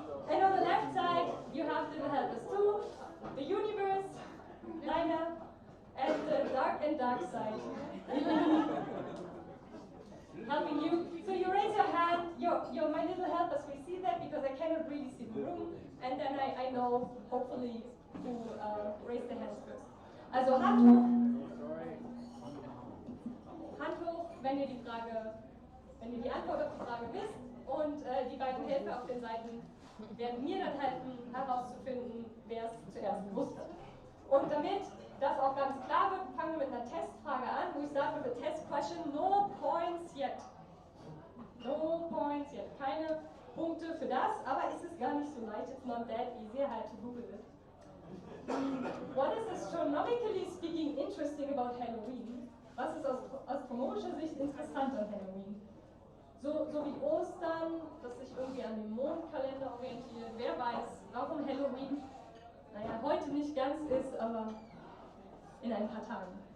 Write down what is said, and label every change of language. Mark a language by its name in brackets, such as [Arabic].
[English] And on the left side you have little helpers too. The universe, Lina, and the dark side. Helping you. So you raise your hand, you're my little helpers will see that because I cannot really see the room. And then I know, hopefully, who raised their hands first. [German] Also Hand hoch. Hand hoch, wenn ihr die Antwort auf die Frage wisst. Und die beiden Helfer auf den Seiten werden mir dann helfen, herauszufinden, wer es zuerst gewusst hat. Und damit das auch ganz klar wird, fangen wir mit einer Testfrage an. [English] We start with a test question. No points yet. No points yet. [German] Keine Punkte für das, aber es ist gar nicht so leicht. [English] It's not that easy. I had to Google it. What is astronomically speaking interesting about Halloween? [German] Was ist aus astronomischer Sicht interessant an Halloween? So wie Ostern, das sich irgendwie an dem Mondkalender orientiert. Wer weiß, warum Halloween, naja, heute nicht ganz ist, aber in ein paar Tagen.